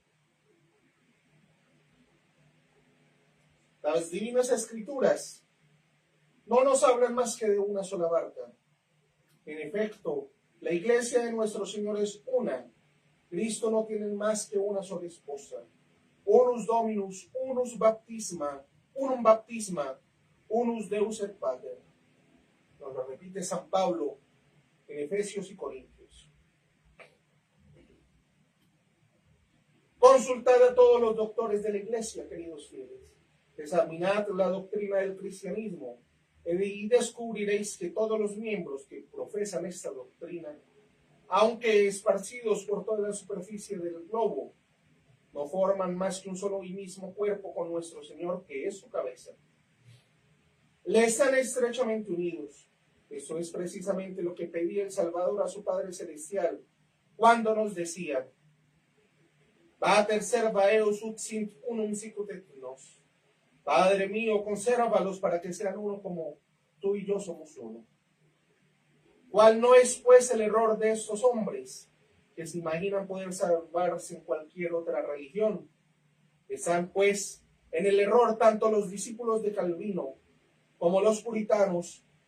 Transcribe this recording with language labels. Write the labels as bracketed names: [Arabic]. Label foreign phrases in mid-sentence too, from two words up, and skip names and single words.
[Spanish] Las divinas escrituras no nos hablan más que de una sola barca. En efecto, la iglesia de nuestro Señor es una. Cristo no tiene más que una sola esposa. [Latin] Unus Dominus, unus baptisma, unum baptisma, unus Deus et Pater. [Spanish] Nos lo repite San Pablo en Efesios y Corintios. Consultad a todos los doctores de la iglesia, queridos fieles. Examinad la doctrina del cristianismo y descubriréis que todos los miembros que profesan esta doctrina, aunque esparcidos por toda la superficie del globo, no forman más que un solo y mismo cuerpo con nuestro Señor, que es su cabeza. Le están estrechamente unidos. Eso es precisamente lo que pedía el Salvador a su Padre Celestial cuando nos decía: [Latin] Pater serva eos ut sint unum sicut et nos. [Spanish] Padre mío, consérvalos para que sean uno como tú y yo somos uno. ¿Cuál no es pues el error de estos hombres que se imaginan poder salvarse en cualquier otra religión? Están pues en el error tanto los discípulos de Calvino como los puritanos,